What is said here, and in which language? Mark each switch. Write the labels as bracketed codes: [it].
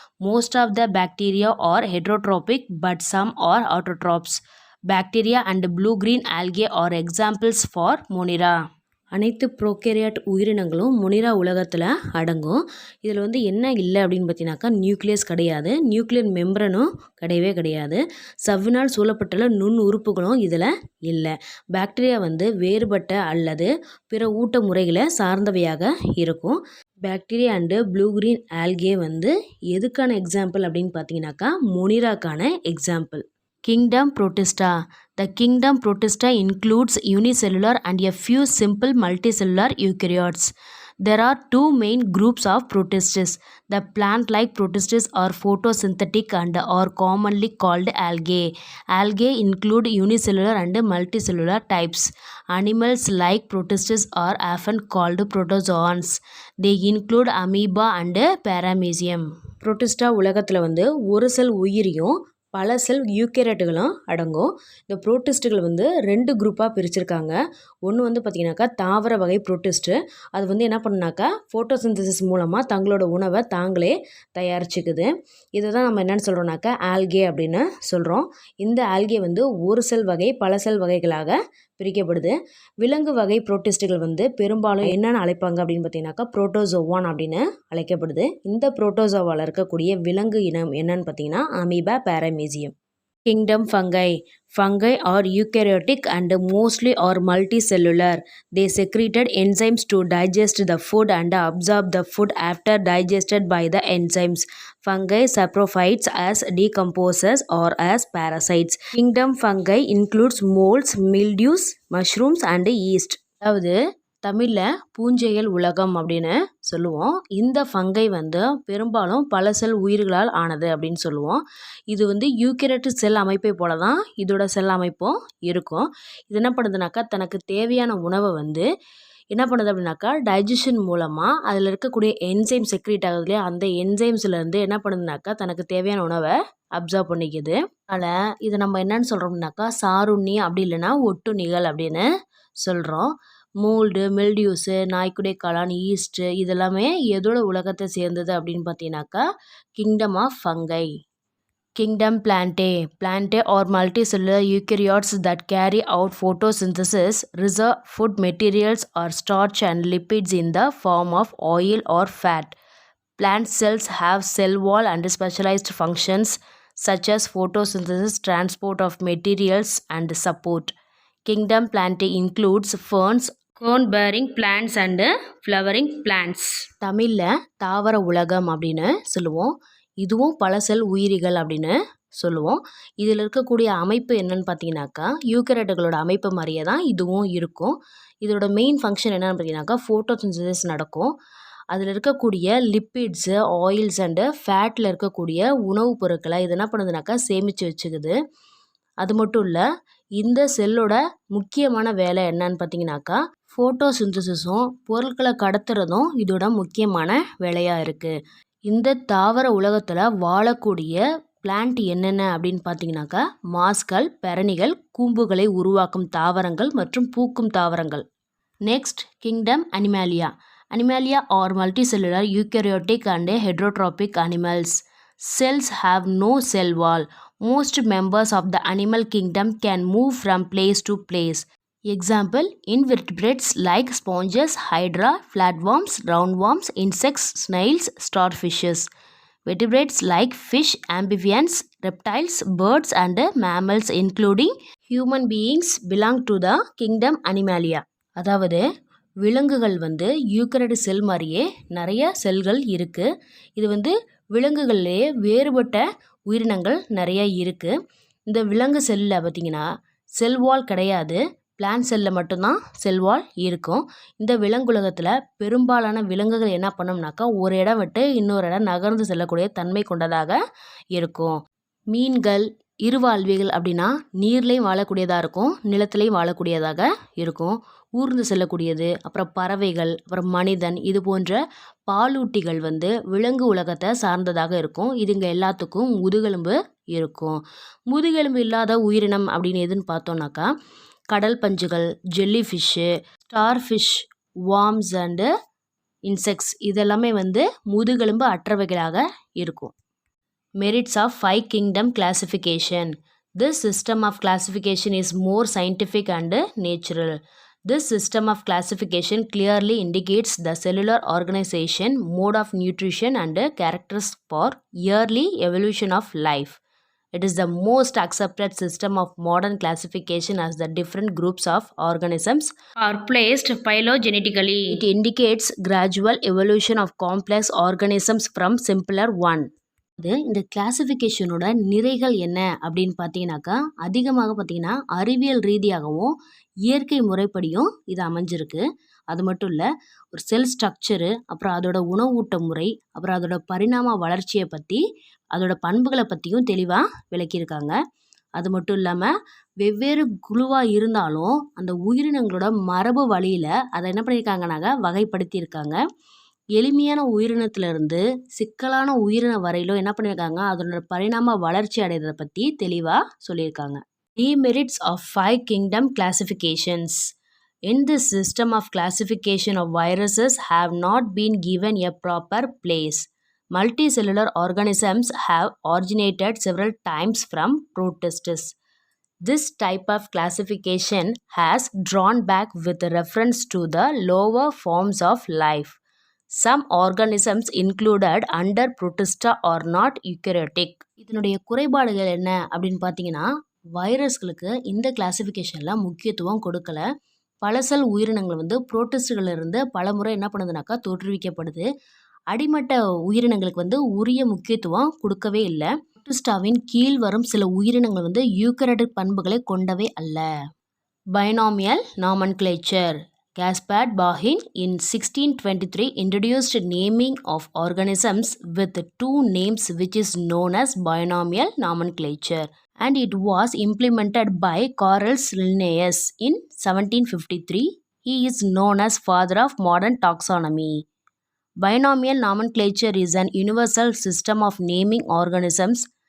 [en] Most of the bacteria are heterotrophic, but some are autotrophs. Bacteria and blue-green algae are examples for Monera. [ta] அனைத்து prokaryote உயிரினங்களும் Monera உலகத்தில் அடங்கும். இதில் வந்து என்ன இல்லை அப்படின்னு பார்த்தீங்கன்னாக்கா நியூக்ளியஸ் கிடையாது, நியூக்ளியர் மெம்பரனும் கிடையவே கிடையாது, சவ்வினால் சூழப்பட்டுள்ள நுண் உறுப்புகளும் இதில் இல்லை. பாக்டீரியா வந்து வேறுபட்ட அல்லது பிற ஊட்ட முறைகளை சார்ந்தவையாக இருக்கும். Bacteria and blue green algae வந்து எதுக்கான எக்ஸாம்பிள் அப்படின்னு பார்த்தீங்கன்னாக்கா மொனிராக்கான example. [en] Kingdom Protista. The kingdom Protista includes unicellular and a few simple multicellular eukaryotes. There are 2 main groups of protists. The plant-like protists are photosynthetic and are commonly called algae. Algae include unicellular and multicellular types. Animals like protists are often called protozoans. They include amoeba and paramecium. [ta] Protista உலகத்தில் வந்து ஒரு செல் உயிரியும் பல செல் யூக்கேரியட்டுகளும் அடங்கும். இந்த புரோட்டிஸ்ட்டுகள் வந்து 2 குரூப்பாக பிரிச்சிருக்காங்க. ஒன்று வந்து பார்த்திங்கனாக்கா தாவர வகை புரோட்டிஸ்ட்டு. அது வந்து என்ன பண்ணுனாக்கா ஃபோட்டோசிந்தசிஸ் மூலமாக தங்களோட உணவை தாங்களே தயாரிச்சுக்குது. இதை தான் நம்ம என்னென்னு சொல்கிறோம்னாக்கா ஆல்கே அப்படின்னு சொல்கிறோம். இந்த ஆல்கே வந்து ஒரு செல் வகை பல செல் வகைகளாக பிரிக்கப்படுது. விலங்கு வகை புரோட்டிஸ்ட்டுகள் வந்து பெரும்பாலும் என்னென்னு அழைப்பாங்க அப்படின்னு பார்த்தீங்கன்னாக்கா புரோட்டோசோவான் அப்படின்னு அழைக்கப்படுது. இந்த புரோட்டோசோவாவில் இருக்கக்கூடிய விலங்கு இனம் என்னன்னு பார்த்தீங்கன்னா amoeba, பாரமீசியம். [en] Kingdom fungi. Fungi are eukaryotic and mostly are multicellular. They secreted enzymes to digest the food and absorb the food after digested by the enzymes. Fungi saprophytes as decomposers or as parasites. Kingdom fungi includes molds, mildews, mushrooms and yeast. [ta] அதாவது தமிழில் பூஞ்செயல் உலகம் அப்படின்னு சொல்லுவோம். இந்த fungi வந்து பெரும்பாலும் பல செல் உயிர்களால் ஆனது அப்படின்னு சொல்லுவோம். இது வந்து யூகரியோட்டிக் செல் அமைப்பை போல தான் இதோட செல் அமைப்பும் இருக்கும். இது என்ன பண்ணுதுனாக்கா தனக்கு தேவையான உணவை வந்து என்ன பண்ணுது அப்படின்னாக்கா டைஜஷன் மூலமாக அதில் இருக்கக்கூடிய என்சைம் செக்ரேட் ஆகுது இல்லையா, அந்த என்சைம்ஸ்லேருந்து என்ன பண்ணுதுனாக்கா தனக்கு தேவையான உணவை அப்சர்வ் பண்ணிக்குது. அதனால் இதை நம்ம என்னன்னு சொல்கிறோம்னாக்கா சாருண்ணி அப்படி இல்லைன்னா ஒட்டுண்ணிகள் அப்படின்னு சொல்கிறோம். மோல்டு, மில்டியூஸு, நாய்க்குடை காளான், ஈஸ்ட்டு இதெல்லாமே எதோட உலகத்தை சேர்ந்தது அப்படின்னு பார்த்தீங்கன்னாக்கா kingdom of fungi. [en] Kingdom Plantae. Plantae are multicellular eukaryotes that carry out photosynthesis, reserve food materials or starch and lipids in the form of oil or fat. Plant cells have cell wall and specialized functions such as photosynthesis, transport of materials and support. Kingdom Plantae includes ferns, cone-bearing plants and flowering plants. [ta] தமிழில் தாவர உலகம் அப்படின்னு சொல்லுவோம். இதுவும் பல செல் உயிரிகள் அப்படின்னு சொல்லுவோம். இதில் இருக்கக்கூடிய அமைப்பு என்னன்னு பார்த்தீங்கன்னாக்கா யூகரியோட்டுகளோட அமைப்பு மாதிரியே தான் இதுவும் இருக்கும். இதோட மெயின் ஃபங்க்ஷன் என்னன்னு பார்த்தீங்கன்னாக்கா ஃபோட்டோசிந்தசிஸ் நடக்கும். அதில் இருக்கக்கூடிய லிப்பிட்ஸு, ஆயில்ஸ் அண்டு ஃபேட்டில் இருக்கக்கூடிய உணவுப் பொருட்களை இது என்ன பண்ணுதுனாக்கா சேமித்து வச்சுக்குது. அது மட்டும் இல்லை, இந்த செல்லோட முக்கியமான வேலை என்னன்னு பார்த்தீங்கன்னாக்கா ஃபோட்டோசிந்தசிஸும் பொருட்களை கடத்துறதும் இதோட முக்கியமான வேலையாக இருக்குது. இந்த தாவர உலகத்தில் வாழக்கூடிய பிளான்ட் என்னென்ன அப்படின்னு பார்த்தீங்கன்னாக்கா மாஸ்கள், பெரணிகள், கூம்புகளை உருவாக்கும் தாவரங்கள் மற்றும் பூக்கும் தாவரங்கள். [en] Next kingdom Animalia. Animalia are multicellular eukaryotic and heterotrophic animals. Cells have no cell wall. Most members of the animal kingdom can move from place to place. Example, invertebrates like sponges, hydra, flatworms, roundworms, insects, snails, starfishes. Vertebrates like fish, amphibians, reptiles, birds and mammals including human beings belong to the kingdom Animalia. [ta] அதாவது விலங்குகள் வந்து eukaryotic செல் மாதிரியே நிறைய செல்கள் இருக்குது. இது வந்து விலங்குகள்லேயே வேறுபட்ட உயிரினங்கள் நிறைய இருக்குது. இந்த விலங்கு செல்லில் பார்த்திங்கன்னா செல் வால் கிடையாது, பிளான்ட் செல்லில் மட்டும்தான் செல்வால் இருக்கும். இந்த விலங்குலகத்தில் பெரும்பாலான விலங்குகள் என்ன பண்ணோம்னாக்கா ஒரு இடம் விட்டு இன்னொரு இடம் நகர்ந்து செல்லக்கூடிய தன்மை கொண்டதாக இருக்கும். மீன்கள் இருவாழ்விகள் அப்படின்னா நீர்லேயும் வாழக்கூடியதாக இருக்கும், நிலத்திலையும் வாழக்கூடியதாக இருக்கும். ஊர்ந்து செல்லக்கூடியது. அப்புறம் பறவைகள், அப்புறம் மனிதன், இது போன்ற பாலூட்டிகள் வந்து விலங்கு உலகத்தை சார்ந்ததாக இருக்கும். இதுங்க எல்லாத்துக்கும் முதுகெலும்பு இருக்கும். முதுகெலும்பு இல்லாத உயிரினம் அப்படின்னு எதுன்னு பார்த்தோம்னாக்கா கடல் பஞ்சுகள், jelly fish, star fish, worms and insects இதெல்லாமே வந்து முதுகெலும்பு அற்றவைகளாக இருக்கும். [en] Merits of 5 kingdom classification. This system of classification is more scientific and natural. This system of classification clearly indicates the cellular organization, mode of nutrition and characters for early evolution of life. It is the most accepted system of modern classification as the different groups of organisms are placed phylogenetically. It indicates gradual evolution of complex organisms from simpler one. [ta] இந்த கிளாசிஃபிகேஷனோட நிறைகள் என்ன அப்படின்னு பார்த்தீங்கன்னாக்கா அதிகமாக பார்த்தீங்கன்னா அறிவியல் ரீதியாகவும் இயற்கை முறைப்படியும் இது அமைஞ்சிருக்கு. அது மட்டும் இல்லை, ஒரு செல் ஸ்ட்ரக்சரு, அப்புறம் அதோட உணவூட்ட முறை, அப்புறம் அதோட பரிணாம வளர்ச்சியை பற்றி, அதோட பண்புகளை பற்றியும் தெளிவாக விளக்கியிருக்காங்க. அது மட்டும் இல்லாமல் வெவ்வேறு குழுவாக இருந்தாலும் அந்த உயிரினங்களோட மரபு வழியில் அதை என்ன பண்ணியிருக்காங்கனாக்கா வகைப்படுத்தியிருக்காங்க. எளிமையான உயிரினத்திலிருந்து சிக்கலான உயிரினம் வரையிலும் என்ன பண்ணியிருக்காங்க அதனோட பரிணாம வளர்ச்சி அடைகிறத பற்றி தெளிவாக சொல்லியிருக்காங்க. [en] Demerits of 5 kingdom classifications. In this system of classification of viruses have not been given a proper place. Multicellular organisms have originated several times from protists. This type of classification has drawn back with reference to the lower forms of life. Some organisms included under Protista are not eukaryotic. [ta] இதனுடைய குறைபாடுகள் என்ன அப்படின்னு பார்த்தீங்கன்னா வைரஸ்களுக்கு இந்த கிளாசிஃபிகேஷனில் முக்கியத்துவம் கொடுக்கல. பல செல் உயிரினங்கள் வந்து புரோட்டிஸ்ட்களிலிருந்து பல முறை என்ன பண்ணுதுனாக்கா தோற்றுவிக்கப்படுது. அடிமட்ட உயிரினங்களுக்கு வந்து உரிய முக்கியத்துவம் கொடுக்கவே இல்லை. புரோட்டிஸ்டாவின் கீழ் வரும் சில உயிரினங்கள் வந்து யூகரியோட்டிக் பண்புகளை கொண்டவை அல்ல. Binomial nomenclature. [en] Gaspard Bauhin in 1623 introduced naming of organisms with two names which is known as binomial nomenclature, and it was implemented by Carl Linnaeus in 1753. He is known as father of modern taxonomy. Binomial nomenclature is an universal system of naming organisms.